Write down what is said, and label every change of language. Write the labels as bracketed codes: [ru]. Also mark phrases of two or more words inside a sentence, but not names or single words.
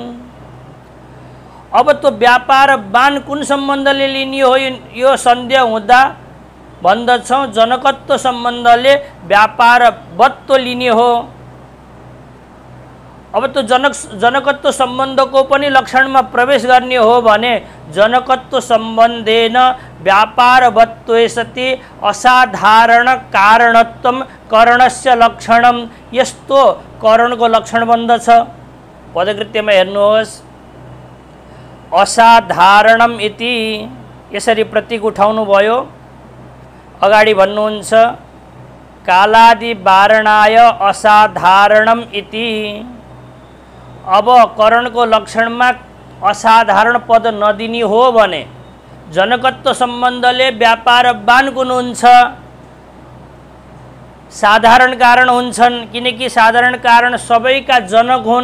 [ne] अब त्यो व्यापारवान कुन सम्बन्धले लिने हो यो सन्देह हुँदा भन्दछौँ जनकत्व सम्बन्धले व्यापारवत्व लिने हो। अब त्यो जनकत्व सम्बन्धको पनि लक्षणमा प्रवेश गर्ने हो भने [sa] जनकत्व सम्बन्धेन व्यापारवत्वे सति असाधारण कारणत्व करणस्य लक्षणम। [ne] यस्तो करणको लक्षण बन्दछ। पदकृत्यमा हेर्नुहोस्, [sa] असाधारणम इति [ne] यसरी प्रतीक उठाउनु भयो। अगाडि भन्नुहुन्छ [sa] कालादि वारणाय असाधारणम इति। [ne] अब करणको लक्षणमा असाधारण पद नदिने हो भने जनकत्व सम्बन्धले व्यापारवान कुन हुन्छ? साधारण कारण हुन्छन्, किनकि साधारण कारण सबैका जनक हुन्।